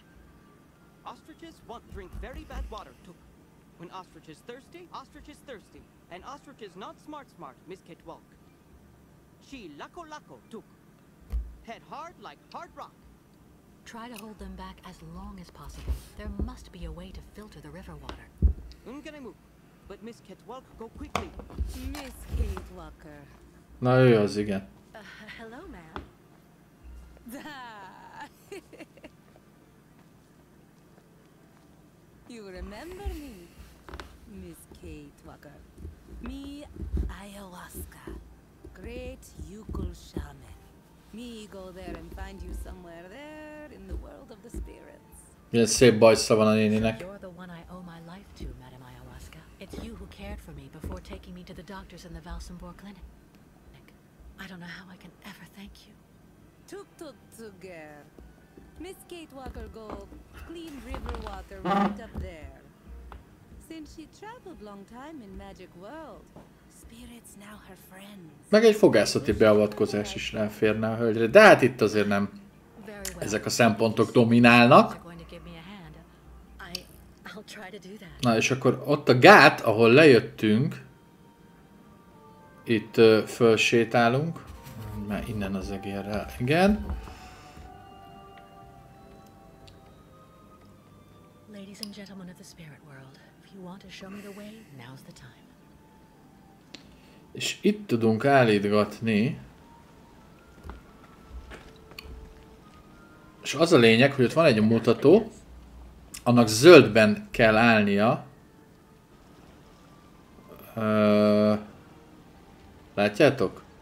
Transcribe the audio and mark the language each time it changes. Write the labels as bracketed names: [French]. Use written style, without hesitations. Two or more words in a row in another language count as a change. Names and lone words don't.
[English] Ostriches want drink very bad water. When ostrich is thirsty, and ostrich is not smart, Miss Catwalk. She lako tuk. Head hard like hard rock. Try to hold them back as long as possible. There must be a way to filter the river water. Unganemu, but Miss Catwalk, go quickly. Miss Catwalker. [Hungarian] Na ő az, igen. [English] Hello, ma'am. You remember me, Miss Catwalker. Me, ayahuasca, great yokel shaman. Me go there and find you somewhere there in the world of the spirits. [Hungarian] Milyen szép bajsza van a néninek. [English] You're the one I owe my life to, Madam Ayahuasca. It's you who cared for me before taking me to the doctors in the Valsenborg clinic. I don't know how I can ever thank you. Tuk-tuk-tuger. Miss Catwalker go clean river water right up there. Since she traveled long time in magic world, spirits now her friends. [Hungarian] Meg egy fogászati beavatkozás is ráférne a hölgyre, de hát itt azért nem ezek a szempontok dominálnak. Na és akkor ott a gát, ahol lejöttünk, itt fölsétálunk, mert innen az egérrel, igen. [English] Ladies and gentlemen of the spirit world, if you want to show me the way, now's the time. [Hungarian] És itt tudunk állítgatni. És az a lényeg, hogy ott van egy mutató, annak zöldben kell állnia. Látjátok?